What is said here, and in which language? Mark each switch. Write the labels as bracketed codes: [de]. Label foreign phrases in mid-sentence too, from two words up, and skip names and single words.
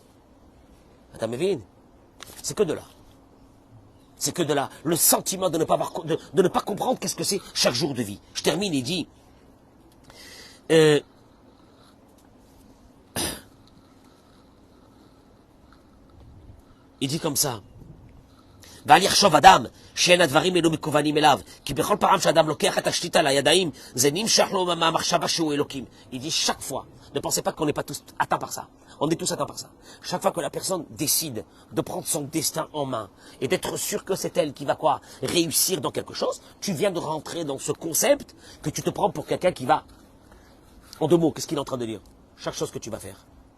[fr] Attends, mais c'est que de là. C'est que de là. Le sentiment de ne pas avoir, de ne pas comprendre qu'est-ce que c'est chaque jour de vie. Je termine et dis, il dit comme ça. [he] ואל יחשוב אדם שאין הדברים אלו מקוונים אליו, כי בכל פעם שאדם לוקח את השליטה לידיים, זה נמשך לו מהמחשבה שהוא אלוקים. [fr] Il dit chaque fois, ne pensez pas qu'on n'est pas tous atteints par ça. On est tous atteints par ça. Chaque fois que la personne décide de prendre son destin en main et d'être sûr que c'est elle qui va quoi réussir dans quelque chose, tu viens de rentrer dans ce concept que tu te prends pour quelqu'un qui va... En deux mots, qu'est-ce qu'il est en train de dire? Chaque chose que tu vas faire.